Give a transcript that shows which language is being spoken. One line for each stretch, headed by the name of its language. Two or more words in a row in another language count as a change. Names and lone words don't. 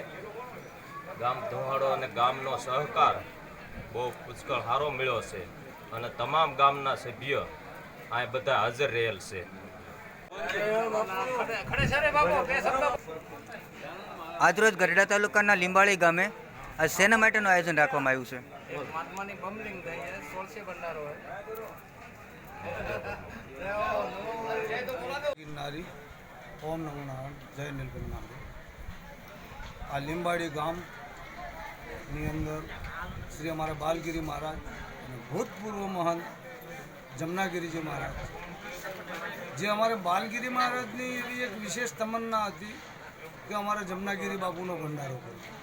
Gujarati: ગામ ધુમાડો અને ગામનો સહકાર બહુ પુષ્કળ સારો મળ્યો છે અને તમામ ગામના સભ્ય આ બધા હાજર રહેલ છે। આજરોજ ગઢડા તાલુકાના લીંબાળી ગામે આ શેના માટેનું આયોજન રાખવામાં આવ્યું છે?
Sanskrit: गिरनारी ओम नमो नारायण जय नीलकंठ नारायण।
Gujarati: आ લીંબાડી ગામની અંદર શ્રી અમારા બાલગીરી મહારાજ અને ભૂતપૂર્વ મહંત જમનાગીરીજી મહારાજ, જે અમારે બાલગીરી મહારાજની એવી એક વિશેષ તમન્ના હતી કે અમારે જમનાગીરી બાપુનો ભંડારો કરવો।